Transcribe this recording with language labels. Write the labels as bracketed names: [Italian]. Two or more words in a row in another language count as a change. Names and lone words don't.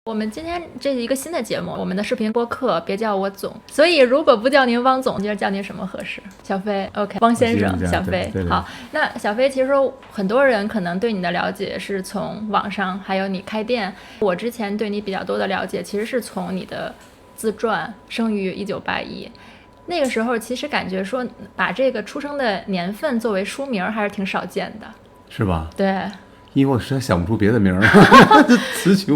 [Chinese] 我們今天這是一個新的節目，我們的視頻播客別叫我總，所以如果不叫您汪總，今儿叫您什麼合適？小飞 OK， 汪先生，小飞。好，那小飞其實很多人可能对你的了解是从網上，還有你開店。我之前對你比較多的了解其實是從你的自傳生於1981，那個時候其實感覺說把這個出生的年份作為書名還是挺少見的，是吧？對，因為我實在想不出別的名兒，詞窮。